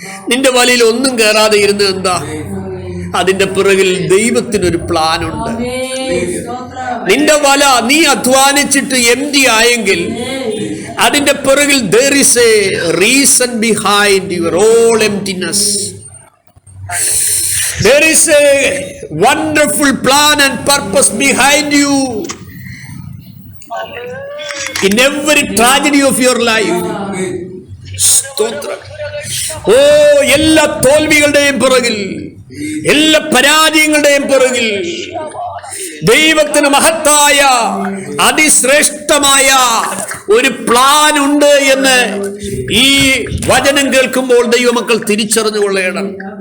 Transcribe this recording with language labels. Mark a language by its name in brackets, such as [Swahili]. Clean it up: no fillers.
[Malayalam] നിന്റെ വലയിൽ ഒന്നും കയറാതെ ഇരുന്നത് എന്താ? അതിന്റെ പിറകിൽ ദൈവത്തിനൊരു പ്ലാൻ ഉണ്ട്. നിന്റെ വല നീ അധ്വാനിച്ചിട്ട് എംപ്റ്റി ആയെങ്കിൽ അതിന്റെ പിറകിൽ [English] there is a reason behind your all emptiness. There is a wonderful plan and purpose behind you in every tragedy of your life. [Malayalam] സ്തോത്രം. ഓ, എല്ലാ തോൽവികളുടെയും പിറകിൽ, എല്ലാ പരാജയങ്ങളുടെയും പിറകിൽ ദൈവത്തിന് മഹത്തായ അതിശ്രേഷ്ഠമായ ഒരു പ്ലാൻ ഉണ്ട് എന്ന് ഈ വചനം കേൾക്കുമ്പോൾ ദൈവമക്കൾ തിരിച്ചറിഞ്ഞുകൊള്ളണം.